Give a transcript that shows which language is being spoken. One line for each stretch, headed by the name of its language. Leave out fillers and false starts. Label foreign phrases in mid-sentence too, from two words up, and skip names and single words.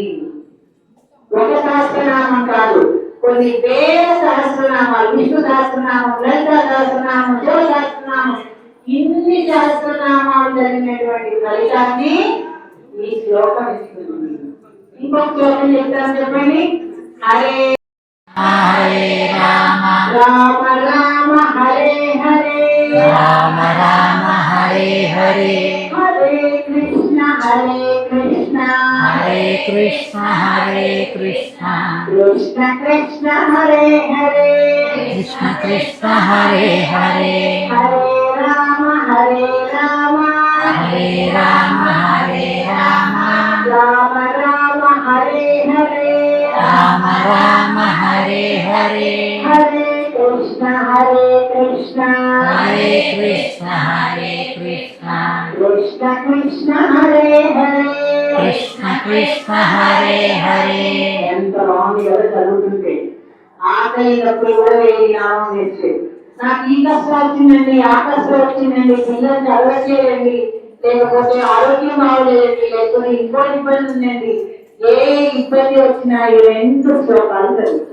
Telugu: ఒక సహస్రనామం కాదు, కొన్ని వేల సహస్రనామాలు. విష్ణు సహస్రనామం, లలిత సహస్రనామం, శివ సహస్రనామం, ఇన్ని సహస్రనామాలు చదివినటువంటి ఫలితాన్ని ఈ శ్లోకం ఇస్తుంది. ఇంకొక శ్లోకం చెప్తాను, చెప్పండి.
Sanskrit: హరే హరే రామ రామ రామ హరే హరే రామ రామ హరే హరే హరే కృష్ణ కృష్ణ హరే కృష్ణ కృష్ణ కృష్ణ హరే హరే కృష్ణ కృష్ణ హరే హరే హరే రామ హరే రామ హరే రామ రామ రామ హరే హరే రామ రామ హరే హరే హరే కృష్ణ కృష్ణ హరే కృష్ణ కృష్ణ కృష్ణ హరే హరే కృష్ణ కృష్ణ హరే హరే.
Telugu: ఎంత బాగుంది కదా చదువుతుంటే. ఆకలినప్పుడు కూడా వేడి నామం వేస్తే నాకు ఈ కష్టం వచ్చిందండి, ఆ కష్టం వచ్చిందండి, పిల్లలు చదవట్లేదండి, లేకపోతే ఆరోగ్యం బాగోలేదండి, లేకపోతే ఇంకో ఇబ్బంది ఉందండి, ఏ ఇబ్బంది వచ్చినా ఈ 2 శ్లోకాలు చదువుతుంది.